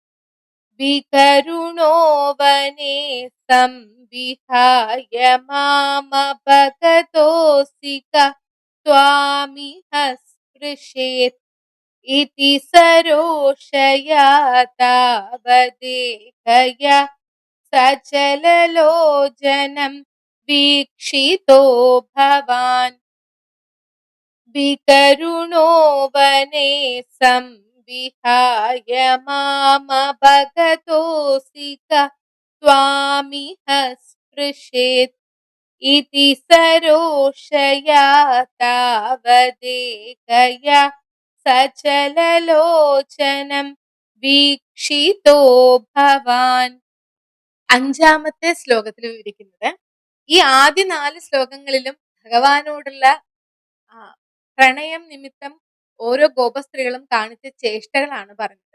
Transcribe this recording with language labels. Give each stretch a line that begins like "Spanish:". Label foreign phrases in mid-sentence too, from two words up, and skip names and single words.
Sanskrit: വികരുണോ വനേ സംവിഹായ മാമപഗതോസിക ത്വാമിഹ സ്പൃശേത് ഇതി സരോഷയാ താവദേഹയ സചലലോചനം വീക്ഷിതോ ഭവാൻ. विकरुणो वने संविहाय मामभगतोऽसि कः त्वामिह स्पृशेत् इति सरोषया तावदेकया सचललोचनं വീക്ഷിതോ ഭവാൻ.
Malayalam: അഞ്ചാമത്തെ ശ്ലോകത്തിൽ വിവരിക്കുന്നത് ഈ ആദ്യ 4 ശ്ലോകങ്ങളിലും ഭഗവാനോടുള്ള ആ പ്രണയം നിമിത്തം ഓരോ ഗോപസ്ത്രീകളും കാണിച്ച ചേഷ്ടകളാണ് പറഞ്ഞത്.